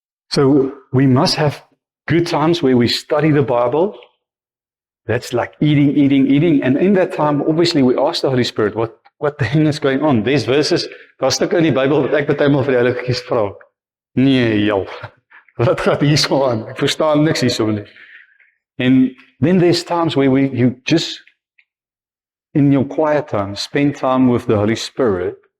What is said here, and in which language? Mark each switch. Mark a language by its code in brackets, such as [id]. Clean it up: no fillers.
[en] So we must have good times where we study the Bible. That's like eating. And in that time, obviously, we ask the Holy Spirit, what the hell is going on? There's verses, [af] daar's stukke in die Bybel wat ek baie maal vir die Heilige vra. Nee, jel. Wat gaat hier so aan? Ek verstaan niks hier so nie. [en] And then there's times where you just, in your quiet time, spend time with the Holy Spirit.